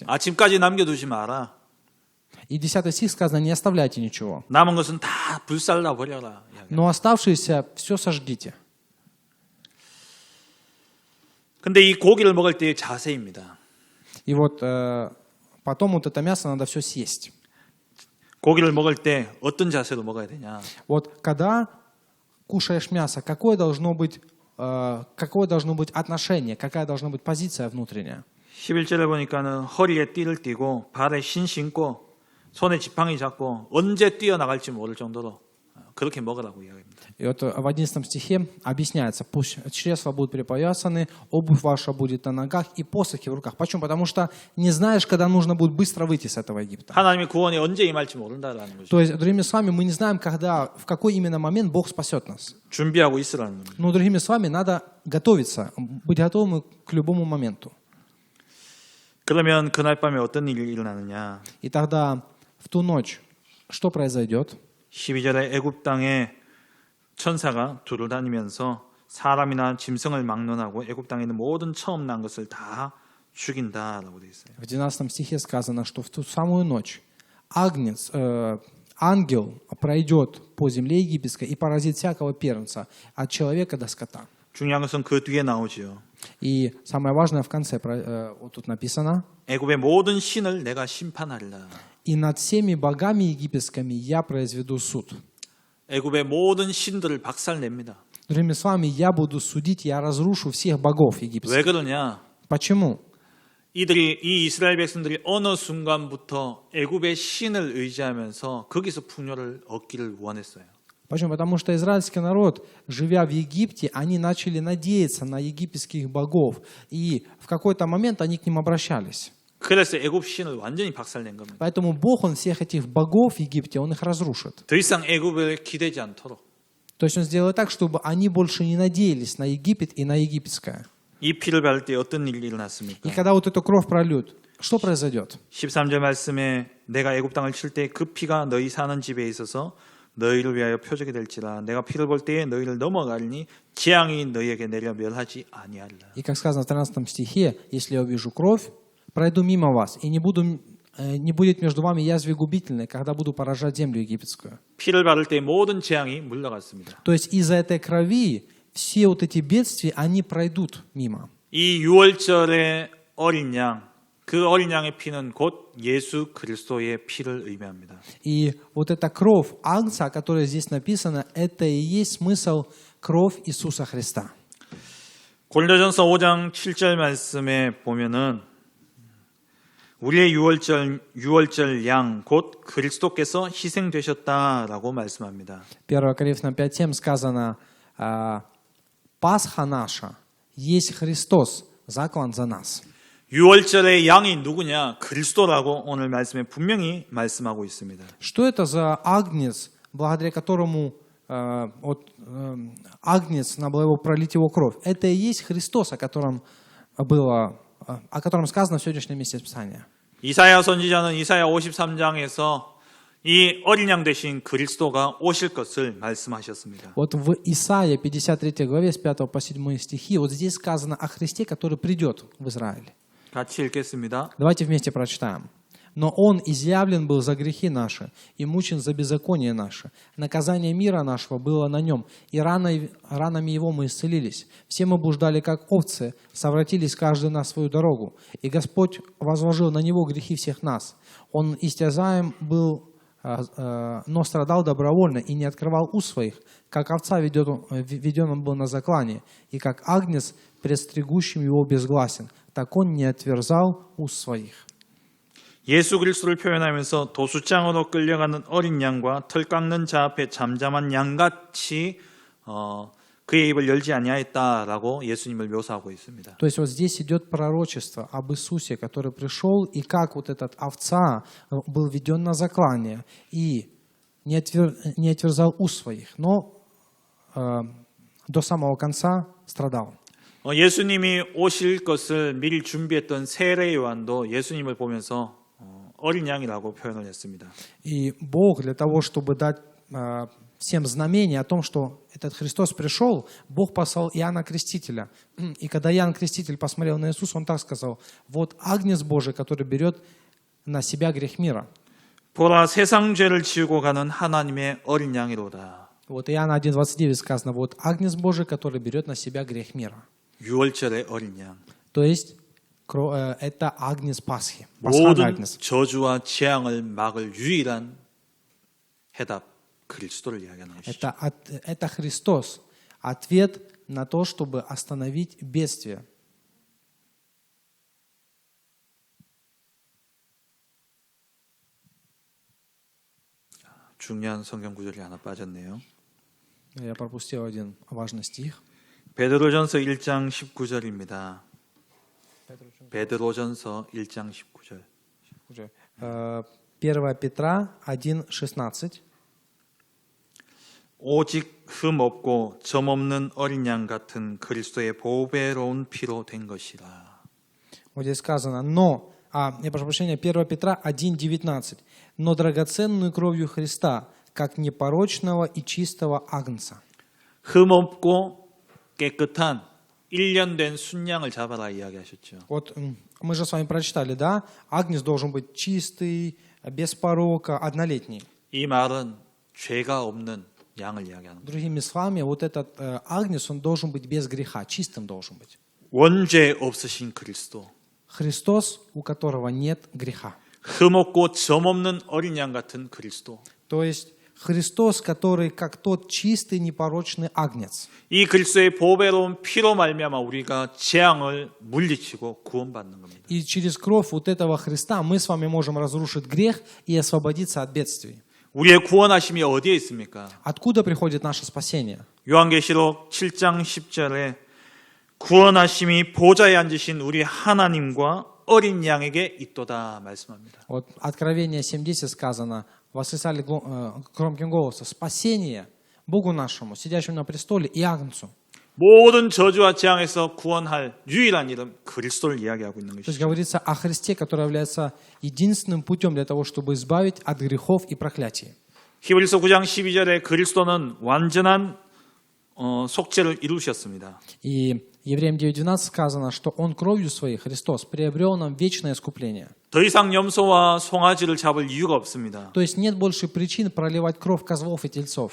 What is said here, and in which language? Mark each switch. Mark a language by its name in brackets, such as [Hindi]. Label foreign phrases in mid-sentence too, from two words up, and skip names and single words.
[Korean] 아침까지 남겨두지 마라. [Russian] И 10 стих сказано, не оставляйте ничего, [Korean] 남은 것은 다 불살라 버려라. [Russian] но оставшееся все сожгите. [Korean] 근데 이 고기를 먹을 때의 자세입니다. [Russian] И вот потом вот это мясо надо все съесть. [Korean] 고기를 먹을 때 어떤 자세로 먹어야 되냐? [Russian] Вот когда кушаешь мясо, какое должно быть отношение, какая должна быть позиция внутренняя? [Korean] 11절에 보니까는 허리에 띠를 띠고 발에 신 신고 손에 지팡이 잡고 언제 뛰어나갈지 모를 정도로 그렇게 먹으라고 이야기합니다. [Russian] И вот в 11 стихе объясняется, пусть чресла будут припоясаны, обувь ваша будет на ногах и посохи в руках. Почему? Потому что не знаешь, когда нужно будет быстро выйти с этого Египта. [Korean] 하나님의 구원이 언제 임할지 모른다라는 거죠. [Russian] То есть, другими словами, мы не знаем, когда, в какой именно момент Бог спасет нас. [Korean] 준비하고 있으라는 겁니다. [Russian] Но другими словами, надо готовиться, быть готовым к любому моменту. [Korean] 그러면 그날 밤에 어떤 일이 일어나느냐? [Russian] И тогда в ту ночь что произойдет? [Korean] 12절에 애굽 땅에 천사가 두루 다니면서 사람이나 짐승을 막론하고 애굽 땅에 있는 모든 처음 난 것을 다 죽인다라고 되어 있어요. [Russian] В 12 стихе сказано, что в ту самую ночь ангел пройдет по земле египетской и поразит всякого первенца, от человека до скота. [Korean] 중요한 것은 그 뒤에 나오지요. [Russian] И самое важное в конце, вот тут написано, [Korean] 애굽의 모든 신을 내가 심판하리라. [Russian] «И над всеми богами египетскими я произведу суд». [Korean] 애굽의 모든 신들을 박살냅니다. [Russian] Другими словами, я буду судить, я разрушу всех богов [Korean] 왜 [Russian] египетских. [Korean] 그러냐? [Russian] Почему? [Korean] 이 이스라엘 백성들이 어느 순간부터 애굽의 신을 의지하면서 거기서 풍요를 얻기를 원했어요. [Russian] Почему? Потому что израильский народ, живя в Египте, они начали надеяться на египетских богов. И в какой-то момент они к ним обращались. [Korean] 그래서 애굽 신을 완전히 박살낸 겁니다. [Russian] Поэтому Бог, Он всех этих богов в Египте, Он их разрушит. [Korean] 더 이상 애굽에 기대지 않도록. [Russian] То есть Он сделает так, чтобы они больше не надеялись на Египет и на египетское. [Korean] 이 피를 바를 때 어떤 일이 일어났습니까? [Russian] И когда вот эту кровь прольют, что произойдет? [Korean] 13절 말씀에 내가 애굽 땅을 칠 때 그 피가 너희 사는 집에 있어서 너희를 위하여 표적이 될지라 내가 피를 볼 때에 너희를 넘어가리니 재앙이 너희에게 내려 멸하지 아니하리라. [Russian] И как сказано в 13 стихе, если я увижу кровь, пройду мимо вас, и не будет между вами язвы губительной, когда буду поражать землю египетскую. [Korean] 피를 바를 때 모든 재앙이 물러갔습니다. [Russian] То есть из-за этой крови все вот эти бедствия, они пройдут мимо. [Korean] 이 6월절의 어린 양, 그 어린 양의 피는 곧 예수 그리스도의 피를 의미합니다. [Russian] И вот эта кровь Агнца, о которой здесь написано, это и есть смысл кровь Иисуса Христа. [Korean] 고린도전서 5장 7절 말씀에 보면은 우리의 6월절 양 곧 그리스도께서 희생되셨다라고 말씀합니다. [Russian] 1 Коринфянам 5:7 сказано, Пасха наша есть Христос, заклан за нас. [Korean] 6월절의 양이 누구냐? 그리스도라고 오늘 말씀에 분명히 말씀하고 있습니다. [Russian] Что это за агнец, благодаря которому агнец, надо было его пролить его кровь? Это и есть Христос, о котором сказано в сегодняшнем месте Писания. [Korean] 이사야 선지자는 이사야 53장에서 이 어린 양 대신 그리스도가 오실 것을 말씀하셨습니다. [Russian] Вот в Исаии 53 главе с 5 по 7 стихи, вот здесь сказано о Христе, который придет в Израиль. [Korean] 같이 읽겠습니다. [Russian] Давайте вместе прочитаем. Но Он изъявлен был за грехи наши и мучен за беззаконие наше. Наказание мира нашего было на Нем, и ранами Его мы исцелились. Все мы блуждали, как овцы, совратились каждый на свою дорогу. И Господь возложил на Него грехи всех нас. Он истязаем был, но страдал добровольно и не открывал уст своих. Как овца веден он был на заклание, и как агнец пред стригущим его безгласен. Так Он не отверзал уст своих. [Korean] 예수 그리스도를 표현하면서 도수장으로 끌려가는 어린 양과 털 깎는 자 앞에 잠잠한 양같이 그의 입을 열지 아니하였다라고 예수님을 묘사하고 있습니다. [Russian] То есть вот здесь идет пророчество об Иисусе, который пришел, и как вот этот овца был введен на заклание, и не отверзал уст своих, но до самого конца страдал. [Korean] 예수님이 오실 것을 미리 준비했던 세례 요한도 예수님을 보면서 어린 양이라고 표현을 했습니다. [Russian] И Бог для того, чтобы дать всем знамение о том, что этот Христос пришел, Бог послал Иоанна Крестителя. И когда Иоанн Креститель посмотрел на Иисуса, он так сказал: вот Агнец Божий, который берет на себя грех мира. [Korean] 보라 세상 죄를 지우고 가는 하나님의 어린 양이로다. [Russian] Вот Иоанна 1:29 сказано: вот Агнец Божий, который берет на себя грех мира. [Korean] 유월절의 어린 양. [Russian] То есть это Агнец Пасхи, пасхальный [Korean] 모든 [Russian] Агнец. [Korean] 저주와 재앙을 막을 유일한 해답 그리스도를 이야기하는 것이죠. [Russian] Это Христос, ответ на то, чтобы остановить бедствие. [Korean] 중요한 성경 구절이 하나 빠졌네요. [Russian] Я пропустил один важный стих. [Korean] 베드로전서 1장 19절입니다. 베드로전서 1장 19절. [Russian] 1 Петра 1:16. [Korean] 오직 흠 없고 점 없는 어린 양 같은 그리스도의 보배로운 피로 된 것이라. [Russian] Вот здесь сказано: но, я прошу прощения, 1 Петра 1:19. Но драгоценную кровью Христа, как непорочного и чистого агнца. [Korean] 흠 없고 깨끗한 1년 된 순양을 잡아라 이야기하셨죠. [Russian] Вот мы же с вами прочитали, да? Агнец должен быть чистый, без порока, однолетний. [Korean] 이 말은 죄가 없는 양을 이야기하는 거예요. [Russian] Другими словами, вот этот агнец, он должен быть без греха, чистым должен быть. [Korean] 원죄 없으신 그리스도. [Russian] Христос, у которого нет греха. [Korean] 흠 없고 점 없는 어린 양 같은 그리스도. [Russian] То есть Христос, который как тот чистый, непорочный агнец. [Korean] 이 그리스도의 보배로운 피로 말미암아 우리가 재앙을 물리치고 구원받는 겁니다. [Russian] И через кровь вот этого Христа мы с вами можем разрушить грех и освободиться от бедствий. [Korean] 우리의 구원하심이 어디에 있습니까? [Russian] Откуда приходит наше спасение? [Korean] 요한계시록 7장 10절에 구원하심이 보좌에 앉으신 우리 하나님과 어린 양에게 있도다 말씀합니다. [Russian] Вот Откровение 7:10 сказано: восклицали громким голосом: спасение Богу нашему, сидящему на престоле, и Агнцу. [Korean] 모든 저주와 재앙에서 구원할 유일한 이름 그리스도를 이야기하고 있는 [Russian] То есть [Korean] 것이죠. [Russian] говорится о Христе, который является единственным путем для того, чтобы избавить от грехов и проклятий. [Korean] 히브리서 9장 12절에 그리스도는 완전한 속죄를 이루셨습니다. [Russian] И Евреям 9:12 сказано, что Он кровью Своей, Христос, приобрел нам вечное искупление. [Korean] 더 이상 염소와 송아지를 잡을 이유가 없습니다. [Russian] То есть нет больше причин проливать кровь козлов и тельцов.